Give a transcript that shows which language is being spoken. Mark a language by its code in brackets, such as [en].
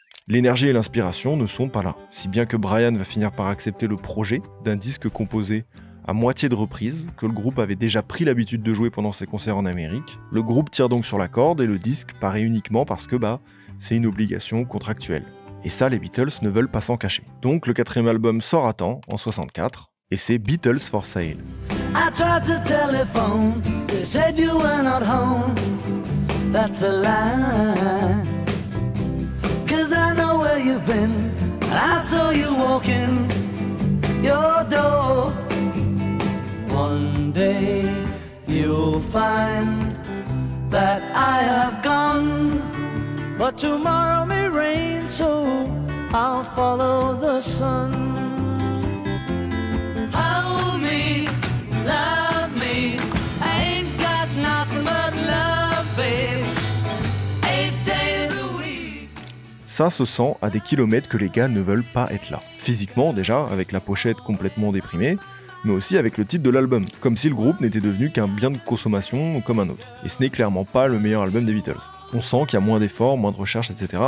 [fr] L'énergie et l'inspiration ne sont pas là, si bien que Brian va finir par accepter le projet d'un disque composé à moitié de reprises, que le groupe avait déjà pris l'habitude de jouer pendant ses concerts en Amérique. Le groupe tire donc sur la corde et le disque paraît uniquement parce que c'est une obligation contractuelle. Et ça, les Beatles ne veulent pas s'en cacher. Donc le 4e album sort à temps, en 64, et c'est Beatles for Sale. [en] I tried to telephone, they said you were not home. That's a lie. 'Cause I know where you've been. I saw you walking your door. One day you'll find that I have gone, but tomorrow may rain, so I'll follow the sun. Hold me, love me, I ain't got nothing but love, babe. 8 days a week. [fr] Ça se sent à des kilomètres que les gars ne veulent pas être là. Physiquement déjà, avec la pochette complètement déprimée, mais aussi avec le titre de l'album, comme si le groupe n'était devenu qu'un bien de consommation comme un autre. Et ce n'est clairement pas le meilleur album des Beatles. On sent qu'il y a moins d'efforts, moins de recherche, etc.